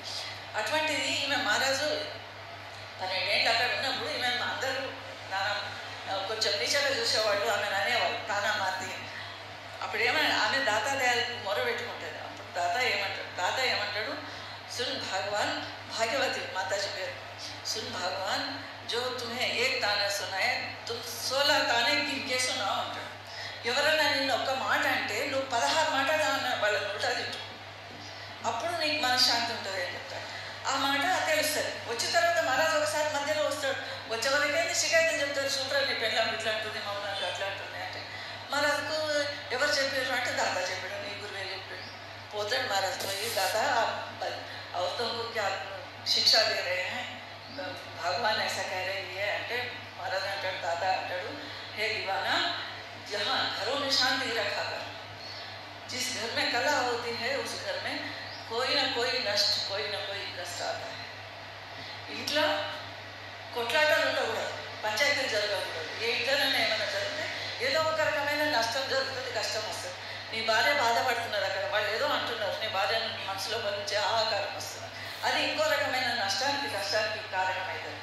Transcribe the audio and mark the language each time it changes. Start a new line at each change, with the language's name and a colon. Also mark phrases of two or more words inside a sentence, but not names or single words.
Telugu: అటువంటిది ఈమె మహారాజు 12 ఏళ్ళు అక్కడ ఉన్నప్పుడు ఈమె అందరూ కొంచెం నీచగా చూసేవాళ్ళు, ఆమెను అనేవాళ్ళు తానామార్తి. అప్పుడు ఆమె దాతా దయాలకు మొర పెట్టుకుంటుంది. అప్పుడు దాత ఏమంటాడు, సున్ భగవాన్, భాగ్యవతి మాతాజీ పేరు,
Hindi: सुन भगवान जो तुम्हें एक ताना सुनाए तुम 16 ताने गिनके सुनाओ అంటాడు.
Telugu: ఎవరైనా నిన్ను ఒక్క మాట అంటే నువ్వు 16 మాటలు వాళ్ళ నోట తిట్టు, అప్పుడు నీకు మనశ్శాంతి ఉంటుంది అని చెప్తాడు. ఆ మాట తెలుస్తుంది. వచ్చిన తర్వాత మహారాజు ఒకసారి మధ్యలో వస్తాడు. వచ్చే వరకైతే షికాయతలు చెప్తాడు, చూడరా నీ పెళ్ళాం ఇట్లా అంటుంది, మౌనాలు అట్లా అంటుంది అంటే మహారాజుకు ఎవరు చెప్పారు అంటే దాదా చెప్పాడు, నీ గురువే చెప్పాడు. పోతాడు మహారాజు పోయి,
Hindi: దాదా और तुमको क्या शिक्षा दे रहे हैं, भगवान ऐसा कह रहे हैं అంటే महाराज అంటాడు, दादा అంటాడు, हे दीवाना, जहाँ घरों में शांति रखा कर, जिस घर में कला होती है उस घर में कोई ना कोई नष्ट, कोई ना कोई कष्ट आता है.
Telugu: ఇంట్లో కొట్లాటలు ఉండకూడదు, పంచాయతీలు జరగకూడదు. ఏ ఇంట్లోనైనా ఏమైనా జరిగితే ఏదో ఒక రకమైన నష్టం జరుగుతుంది, కష్టం వస్తుంది. నీ భార్య బాధపడుతున్నారు, అక్కడ వాళ్ళు ఏదో అంటున్నారు, నీ భార్య మనసులో నుంచి ఆహాకారం వస్తుంది, అది ఇంకో రకమైన నష్టానికి కష్టానికి కారణమవుతుంది.